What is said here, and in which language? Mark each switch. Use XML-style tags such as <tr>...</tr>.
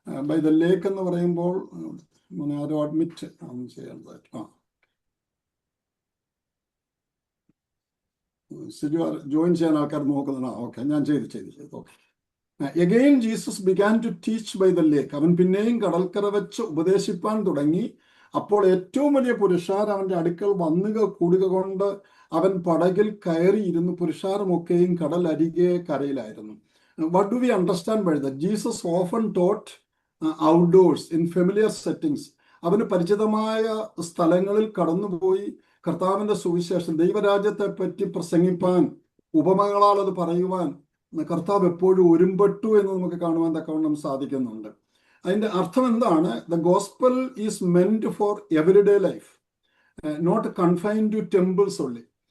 <en>by the lake</en> <ml>എന്ന് പറയുമ്പോൾ ആരോ admit ചെയ്യേണ്ടതായിട്ട് ജോയിൻ ചെയ്യാൻ ആൾക്കാർ നോക്കുന്നതാണ്. ഓക്കെ, ഞാൻ ചെയ്തു. Okay.</ml> <en>Again Jesus began to teach by the lake.</en> <ml>അവൻ പിന്നെയും കടൽക്കര വെച്ച് ഉപദേശിപ്പാൻ തുടങ്ങി. അപ്പോൾ ഏറ്റവും വലിയ പുരുഷാർ അവന്റെ അടുക്കൽ വന്നുക കൂടുക കൊണ്ട് അവൻ പടകിൽ കയറിയിരുന്നു. പുരുഷാരമൊക്കെയും കടൽ അരികെ കരയിലായിരുന്നു.</ml> <en>What do we understand by that? Jesus often taught outdoors in familiar settings.</en> <ml>അവന് പരിചിതമായ സ്ഥലങ്ങളിൽ കടന്നുപോയി കർത്താവിന്റെ സുവിശേഷം, ദൈവരാജ്യത്തെ പറ്റി പ്രസംഗിപ്പാൻ, ഉപമകളാൽ അത് പറയുവാൻ കർത്താവ് എപ്പോഴും ഒരുമ്പെട്ടു എന്ന് നമുക്ക് കാണുവാൻ തക്കവണ്ണം സാധിക്കുന്നുണ്ട്. അതിന്റെ അർത്ഥം എന്താണ്?</ml> <en>The gospel is meant for everyday life, not confined to temples only.</en>